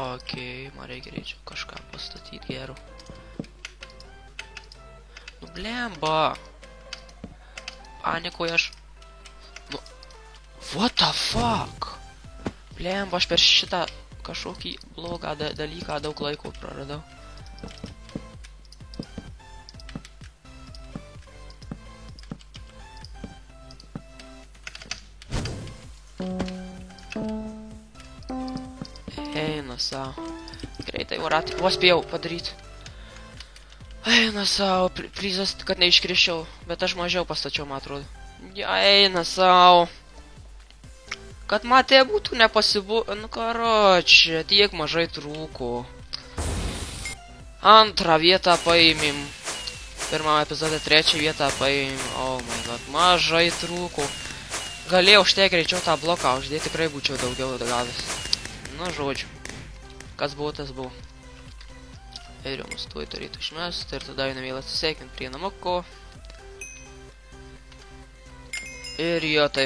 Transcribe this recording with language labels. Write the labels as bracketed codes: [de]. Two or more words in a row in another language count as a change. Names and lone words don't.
[lt] Okei, man reikia greičiau kažką pastatyti geriau. Nu, blemba. Panikoju aš. Nu, [en] what the fuck? [lt] Blemba, aš per šitą kažkokį blogą dalyką daug laiko praradau. Eina savo. Greitai varat. Vos spėjau padaryti. Eina savo. Prizas, kad neiškriščiau. Bet aš mažiau pastačiau, man atrodo. Eina savo. Kad matė būtų nu karočią, tiek mažai trūko. Antrą vietą paėmėm. Pirmame epizode 3 vietą paėmėm. [en] Oh my god, [lt] mažai trūko. Galėjau štai greičiau tą bloką uždėti, tikrai būčiau daugiau gavęs. Nu, žodžiu. Kas buvo, tas buvo. Ir jau mus tuoj turėtų išmest. Ir tada einam vėl atsisveikinti prie namuko. Ir jo, tai.